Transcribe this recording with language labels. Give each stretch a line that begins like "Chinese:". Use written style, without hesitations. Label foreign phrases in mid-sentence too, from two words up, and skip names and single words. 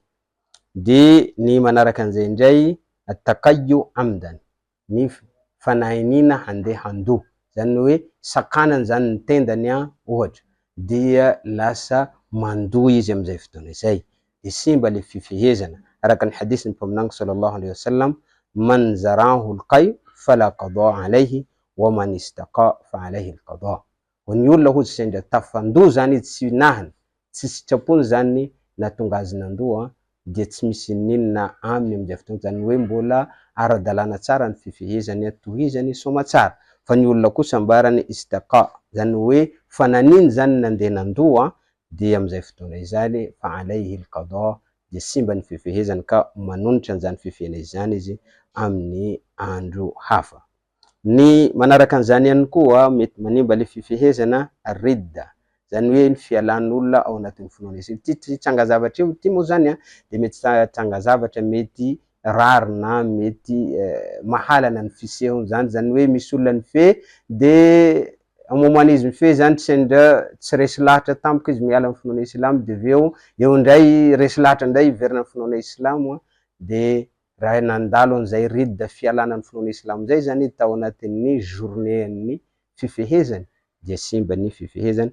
Malagasy: De ny manaraka an'izay indray
Arabic: التقيؤ عمدا,
Malagasy: ny fanahinina handeha handoha, zany hoe sakanany zany ny tendany ohatra dia lasa mandoa izy amin'izay fotoana izay, de simba le fifehezana araka ny hadisy ny mpaminany
Arabic: صلى الله عليه وسلم، من ذرعه القيء فلا قضاء عليه ومن استقاء فعليه القضاء.
Malagasy: Ny olona hozy sendra tafandoha zany izy tsy nahany, tsy sitrapony zany natonga azy nandoa dia tsy misy ninona aminy amin'izay fotoana, zany hoe mbola ara-dalàna tsara ny fifehezany, tohizany soma tsara. Fa ny olona kosa ambarany istaqa, zany hoe fananiny zany nandeha nandoa dia amin'izay fotoana izany
Arabic: فعليه القضاء,
Malagasy: dia simba ny fifehezany ka manonotra an'izany fifehana izany izy amin'ny andro hafa. Ny manaraka an'izany ihany koa mety manimba le fifehezana ar-ridda, zany hoe ny fialan'olona ao anatin'ny finoana isika. Ty tsangazavatra io ty moa zany de mety tsangazavatra mety rary na mety mahalana ny fisehony zany, zany hoe misy olona nifehy de momoan'izy mifehy zany tsy resy lahatra tampoka izy miala amin'ny finoana islamo, de aveo eo indray resy lahatra indray iverina amin'ny finoana islamo de raha nandalo an'izay rida fialana amin'ny finoana islamo zay zany tao anatin'ny journée-ny fifehezany dia simba ny fifehezany.